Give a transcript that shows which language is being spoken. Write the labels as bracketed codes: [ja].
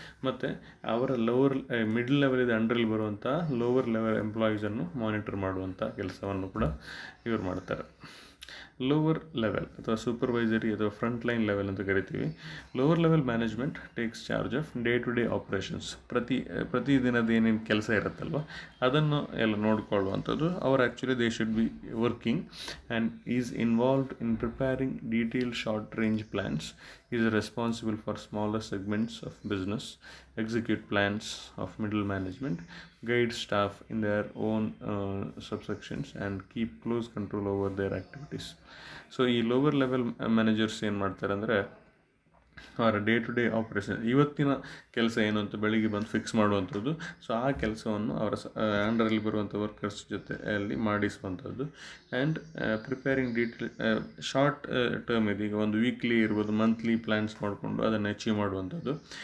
[kn] ಮತ್ತು ಅವರ ಮಿಡಲ್ ಲೆವೆಲಿಂದ ಅಂಡರಲ್ಲಿ ಬರುವಂಥ ಲೋವರ್ ಲೆವೆಲ್ ಎಂಪ್ಲಾಯೀಸನ್ನು ಮಾನಿಟರ್ ಮಾಡುವಂಥ ಕೆಲಸವನ್ನು ಕೂಡ ಇವರು ಮಾಡ್ತಾರೆ. ಲೋವರ್ ಲೆವೆಲ್ ಅಥವಾ ಸೂಪರ್ವೈಸರಿ ಅಥವಾ ಫ್ರಂಟ್ ಲೈನ್ ಲೆವೆಲ್ ಅಂತ ಕರಿತೀವಿ. [en] Lower level management takes charge of day to day operations. [kn] ಪ್ರತಿದಿನದ ಏನೇನು ಕೆಲಸ ಇರುತ್ತಲ್ವ ಅದನ್ನು ಎಲ್ಲ ನೋಡಿಕೊಳ್ಳುವಂಥದ್ದು. ಅವರು [en] Actually they should be working and is involved in preparing detailed short range plans, is responsible for smaller segments of business, execute plans of middle management, guide staff in their own subsections and keep close control over their activities. [kn] So ಈ lower level managers ಏನು ಮಾಡ್ತಾರೆ ಅಂದರೆ ಅವರ day to day operation, ಇವತ್ತಿನ ಕೆಲಸ ಏನು ಅಂತ ಬೆಳಿಗ್ಗೆ ಬಂದು ಫಿಕ್ಸ್ ಮಾಡುವಂಥದ್ದು. ಸೊ ಆ ಕೆಲಸವನ್ನು ಅವರ ಅಂಡರಲ್ಲಿ ಬರುವಂಥ ವರ್ಕರ್ಸ್ ಜೊತೆಯಲ್ಲಿ ಮಾಡಿಸುವಂಥದ್ದು. And preparing detail short term ಇದೆ, ಈಗ ಒಂದು ವೀಕ್ಲಿ ಇರ್ಬೋದು, ಮಂತ್ಲಿ ಪ್ಲ್ಯಾನ್ಸ್ ಮಾಡಿಕೊಂಡು ಅದನ್ನು ಅಚೀವ್ ಮಾಡುವಂಥದ್ದು.